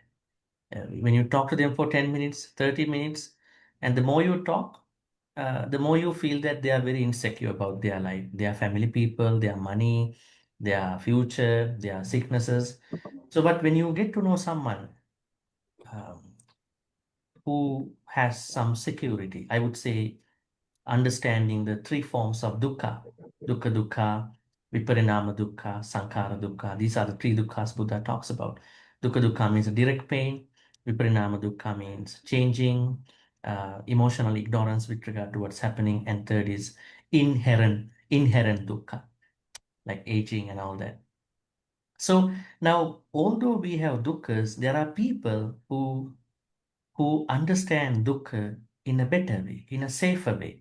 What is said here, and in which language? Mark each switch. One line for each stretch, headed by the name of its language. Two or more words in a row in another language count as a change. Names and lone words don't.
English: When you talk to them for 10 minutes, 30 minutes, and the more you talk, the more you feel that they are very insecure about their life, their family people, their money, their future, their sicknesses. So, but when you get to know someone who has some security, I would say understanding the three forms of
Pali: dukkha, dukkha, viparinama dukkha, sankhara dukkha.
English: These are the three dukkhas Buddha talks about. Dukkha means direct pain.
Pali: Viparinama dukkha
English: means changing, emotional ignorance with regard to what's happening. And third is inherent dukkha, like aging and all that. So now, although we have dukkhas, there are people who understand dukkha in a better way, in a safer way.